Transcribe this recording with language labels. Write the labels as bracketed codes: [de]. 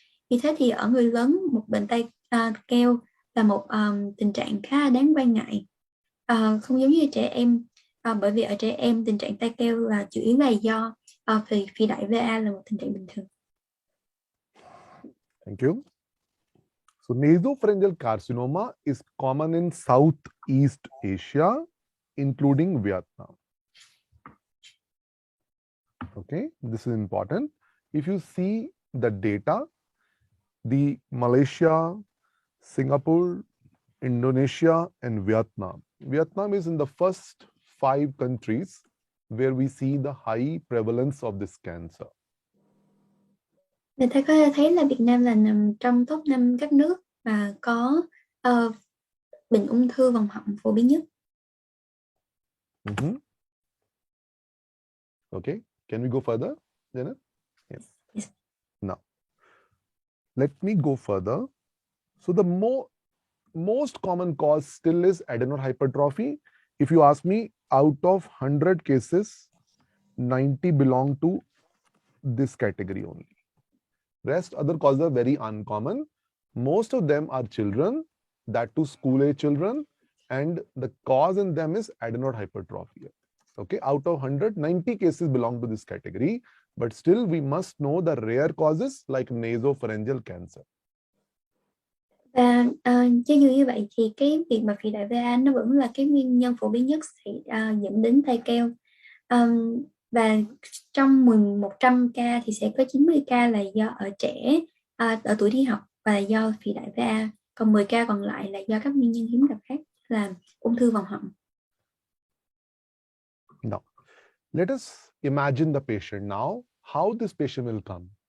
[vi] Vì thế thì ở người lớn, một bệnh tai keo là một tình trạng khá đáng quan ngại, không giống như trẻ em, bởi vì ở trẻ em tình trạng tai keo là chủ yếu là do phi đại VA là một tình trạng bình thường. [en] Thank you. So nasopharyngeal carcinoma is common in Southeast Asia, including Vietnam. Okay, this is important. If you see the data, the Malaysia, Singapore, Indonesia, and Vietnam. Vietnam is in the first 5 countries where we see the high prevalence of this cancer. [vi] Người ta có thể thấy là Việt Nam là nằm trong top 5 các nước mà có bệnh ung thư vòng họng phổ biến nhất. [en] Okay, can we go further, Janet? Yes. Yes. Now, let me go further. So the most common cause still is adenoid hypertrophy. If you ask me, out of 100 cases, 90 belong to this category only. Rest other causes are very uncommon. Most of them are children, that too school-age children, and the cause in them is adenoid hypertrophy. Okay, out of 100, 90 cases belong to this category, but still we must know the rare causes like nasopharyngeal cancer. [vi] Và cho dù như vậy thì cái việc mà phi đại VA nó vẫn là cái nguyên nhân phổ biến nhất dẫn đến tai keo. Và trong 100 ca thì sẽ có 90 ca là do ở trẻ ở tuổi đi học và do phi đại VA, còn 10 ca còn lại là do các nguyên nhân hiếm gặp khác là ung thư vòng họng. [en] Now, let us imagine the patient now, how this patient will come.